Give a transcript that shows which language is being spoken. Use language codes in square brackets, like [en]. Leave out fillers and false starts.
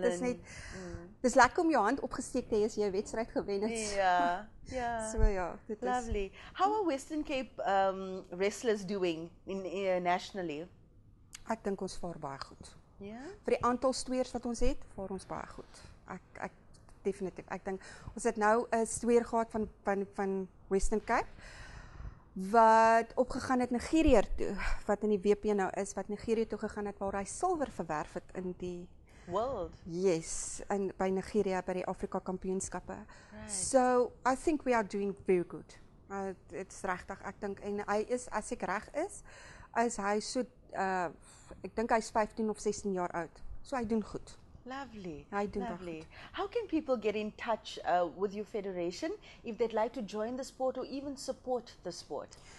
[af] Dit is net dis lekker om jou hand opgesteek te hê as jy 'n wedstryd gewen het. [en] Yeah, yeah. [af] So ja, dit is [en] Lovely. How are Western Cape wrestlers doing nationally? [af] ek dink ons vaar baie goed. [en] Yeah. [af] Vir die aantal stoeiers wat ons het, vaar ons baie goed. Ek definitief. Ek dink ons het nou 'n stoeier gehad van Western Cape wat opgegaan het Nigerië toe, wat in die WP nou is, wat Nigerië toe gegaan het waar hy silwer verwerf het in die [en] World. [af] Yes, en by Nigerië by die Afrika Kampioenskappe. [en] Right. So I think we are doing very good. [af] It's regtig, ek dink en hy is, as ek reg is hy so ek dink hy's 15 of 16 jaar oud. So hy doen goed. [en] Lovely. [af] Hy doen [en] Lovely. [af] goed. [en] How can people get in touch with your federation if they'd like to join the sport or even support the sport?